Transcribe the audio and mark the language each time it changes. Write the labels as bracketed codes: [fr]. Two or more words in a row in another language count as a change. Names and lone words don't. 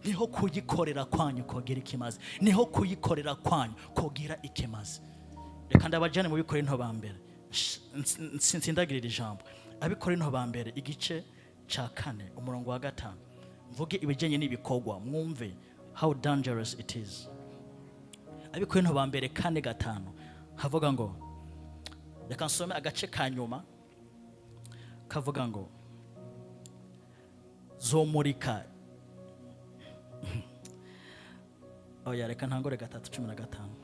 [rn] niho kuyikorera kwanyu kogira ikimazi, niho kuyikorera kwanyu kogira ikimazi. Reka ndabajane mu Bikorinto ba mbere, sinsindagirira ijambo. Abikorinto ba mbere igice cha 4 umurongo wa 5, mvuge ibijanye n'ibikorwa mwumve [en] how dangerous it is. [rn] Abikorinto ba mbere 4:5 havuga ngo, reka nsome agace ka nyuma kavuga ngo zomurika. Oya reka ntangore 3:15.